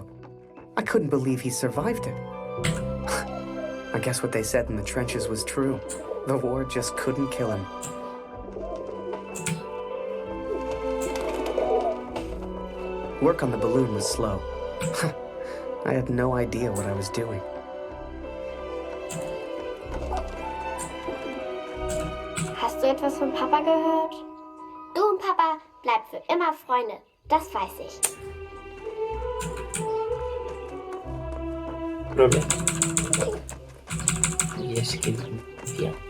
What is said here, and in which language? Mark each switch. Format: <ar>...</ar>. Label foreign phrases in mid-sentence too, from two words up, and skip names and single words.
<en>I couldn't believe he survived it. I guess what they said in the trenches was true. The war just couldn't kill him. Work on the balloon was slow. I had no idea what I was doing.</en> <de>Hast du etwas von Papa gehört? Du und Papa bleibt für immer Freunde. Das weiß ich.</de> <es>Problema. Y es que tía.</es>